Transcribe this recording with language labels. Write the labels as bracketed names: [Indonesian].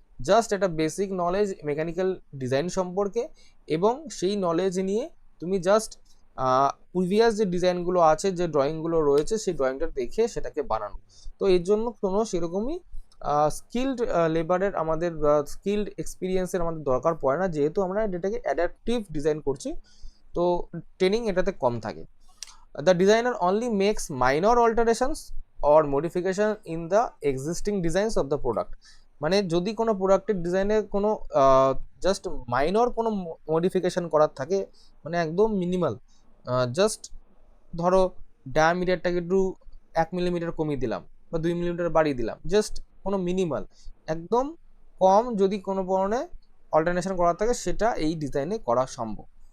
[Bangla] Just একটা basic knowledge mechanical design সম্পর্কে, এবং সেই নলেজ নিয়ে তুমি জাস্ট প্রিভিয়াস যে ডিজাইনগুলো আছে, যে ড্রয়িংগুলো রয়েছে, সেই ড্রয়িংটা দেখে সেটাকে বানানো। তো এর জন্য কোনো সেরকমই স্কিল্ড লেবারের আমাদের স্কিল্ড এক্সপিরিয়েন্সের আমাদের দরকার পড়ে না, যেহেতু আমরা এটাকে অ্যাডাপটিভ ডিজাইন করছি। তো ট্রেনিং এটাতে কম থাকে। [English] The designer only makes minor alterations or modification in the existing designs of the product. [Bangla] মানে যদি কোনো প্রোডাক্টের ডিজাইনে কোনো জাস্ট মাইনর কোনো মডিফিকেশন করার থাকে, মানে একদম মিনিমাল, জাস্ট ধরো ডায়ামিটারটাকে একটু 1 মিলিমিটার কমিয়ে দিলাম বা 2 মিলিমিটার বাড়িয়ে দিলাম, জাস্ট কোনো মিনিমাল, একদম কম যদি কোনো ধরনের অল্টারনেশন করার থাকে, সেটা এই ডিজাইনে করা সম্ভব।